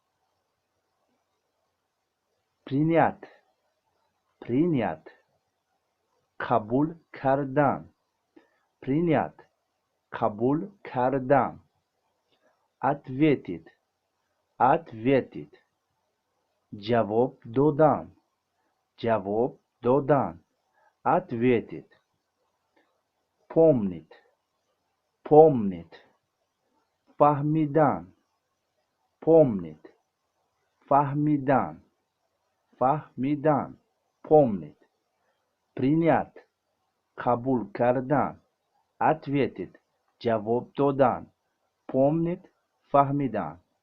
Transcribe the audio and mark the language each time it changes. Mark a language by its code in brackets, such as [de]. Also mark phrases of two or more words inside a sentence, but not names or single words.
[ru] Принят, принят, [tg] қабул кардан, принят, қабул кардан, [ru] ответить, ответить, [tg] ҷавоб додан, ҷавоб додан, [ru] ответить, помнить, помнить, [tg] фаҳмидан, помнить, фаҳмидан, фаҳмидан, [ru] помнить, принят, [tg] қабул кардан, ответить, ҷавоб додан, помнить, фаҳмидан.